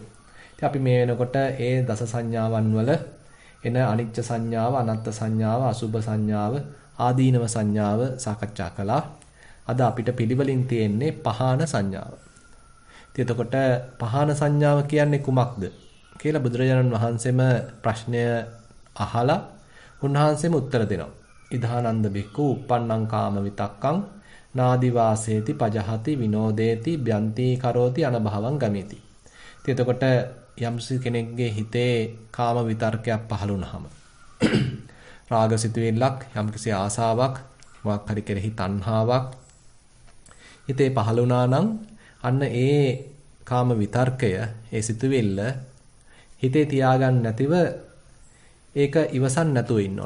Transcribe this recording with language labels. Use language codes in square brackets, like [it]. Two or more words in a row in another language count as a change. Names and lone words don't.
[si] ඉතින් අපි මේ වෙනකොට ඒ දස සංඥාවන් වල එන අනිච්ච සංඥාව, අනත්ත් සංඥාව, අසුභ සංඥාව, ආදීනව සංඥාව සාකච්ඡා කළා. අද අපිට පිළිවෙලින් තියෙන්නේ පහාන සංඥාව. එතකොට පහාන සංඥාව කියන්නේ කුමක්ද කියලා බුදුරජාණන් වහන්සේම ප්‍රශ්නය අහලා උන්වහන්සේම උත්තර දෙනවා. [pi] ඉදානන්ද බික්කු uppannං කාම විතක්කං නාදිවාසේති පජහති විනෝදේති බ්‍යන්ති කරෝති අනභවං ගමේති. [si] එතකොට යම්සි කෙනෙක්ගේ හිතේ කාම විතර්කයක් පහළ වුණාම රාගසිතුවිල්ලක්, යම්කිසි ආසාවක්, මොකක් හරි කෙරෙහි තණ්හාවක් හිතේ පහළ වුණා නම් අන්න ඒ කාම විතර්කය, ඒ සිතුවිල්ල හිතේ තියාගන්න නැතිව ඒක ඉවසන් නැතුව ඉන්නවා.